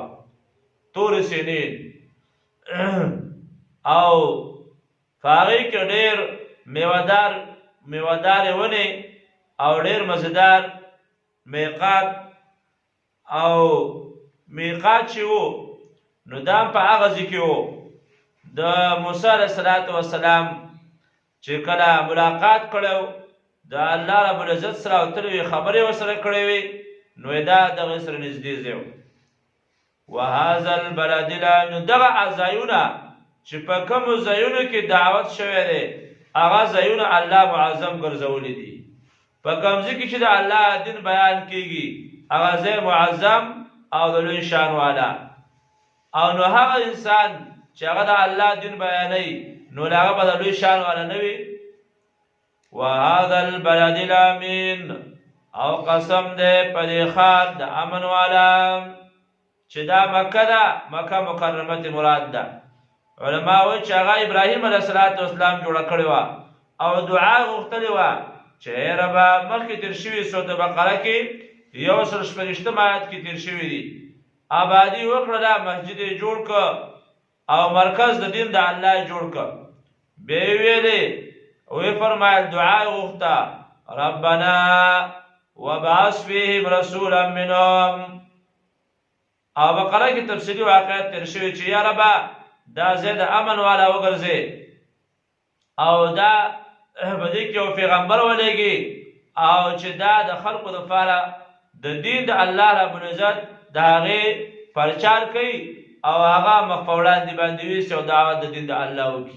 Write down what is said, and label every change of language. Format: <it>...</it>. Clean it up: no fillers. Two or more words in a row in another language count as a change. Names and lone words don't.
<ps>طور سینین او په هغې کې ډېر میوهدارې ونې او ډېر مزیدار میقات او میقات چې و نو دا هم په هغه ځای کې و. د موسی</ps> <ar>علیه السلام</ar> <ps>چې کله ملاقات کړی د</ps> <ar>الله رب العزت</ar> <ps>سره او تل خبرې ورسره کړې وي نو دا دغه سره نږدې ځای و.</ps> <ar>وهذا البلد الامین</ar> <ps>دغه ځایونه چې په کومو ځایونو کې دعوت شوی دی هغه ځایونه الله معظم ګرځولی دي. په کوم ځای کې چې د الله دین بیان کېږي هغه ځای معظم او د لوی شان والا. او نو هغه انسان چې هغه د الله دین بیانوي نو هغه به د لوی شان والا نه وي.</ps> <ar>وهذا البلد الامین</ar> <ps>او قسم دی په دې ښار د امن والا چې دا مکه ده، مکه مکرمه مراد ده. علما وایي چې هغه ابراهیم</ps> <ar>علیه السلام</ar> <ps>جوړه کړې وه او دعا غوښتلې وه چې ای ربه مخکې تېر شوي سورة بقره کې 140 آیات کې تېر شوي دي، آبادي وکړله، مسجد یې جوړ که او مرکز د دین د الله یې جوړ که. بیا یې ویلې وی فرمایل دعا غوښته</ps> <ar>ربنا وبعث فیهم رسولا منهم.</ar> <ps>او بقره کې تفصیلي واقعات تېر شوي چې یا ربه دا ځای د امن والا وګرځې او دا په دې کې یو پیغمبر ولېږي او چې دا د خلقو دپاره د دین د</ps> <ar>الله رب العزت</ar> <ps>د هغې پرچار کوي او هغه مخ په وړاندې باندې ویسي او دعوت د دین د الله وکړي.</ps>